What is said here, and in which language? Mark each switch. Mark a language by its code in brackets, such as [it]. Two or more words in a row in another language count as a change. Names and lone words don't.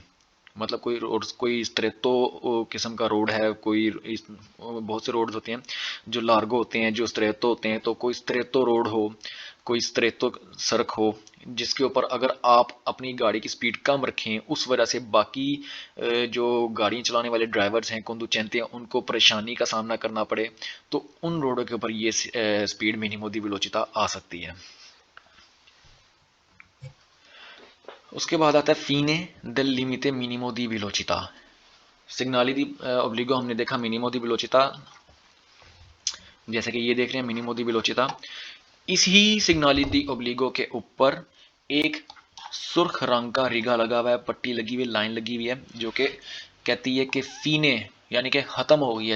[ur] مطلب کوئی روڈ، کوئی سٹریتو قسم کا روڈ ہے، بہت سے روڈز ہوتے ہیں جو لارگو ہوتے ہیں، جو سٹریتو ہوتے ہیں، تو کوئی سٹریتو روڈ ہو، کوئی سٹریتو سڑک ہو جسکے اوپر اگر آپ اپنی گاڑی کی سپیڈ کم رکھیں، اس وجہ سے باقی جو گاڑی چلانے والے ڈرائیورز ہیں, conducenti ہیں، انکو پریشانی کا سامنا کرنا پڑے، تو ان روڈوں کے اوپر یہ سپیڈ [it] minimo di velocità [ur] آ سکتی ہے. اسکے بعد آتا ہے [it] fine del limite minimo di velocità. segnali di obbligo [ur] ہمنے دیکھا [it] minimo di velocità, [ur] جیسے کہ یہ دیکھ رہے ہیں [it] minimo di velocità. [ur] اسی [it] segnali di obbligo [ur] کے اوپر ایک سرخ رنگ کا ریگا لگا ہوا ہے، پٹی لگی ہوئی، لائن لگی ہوئی ہے، جو کہ کہتی ہے کہ فینے یعنی کہ ختم ہو گئی ہے.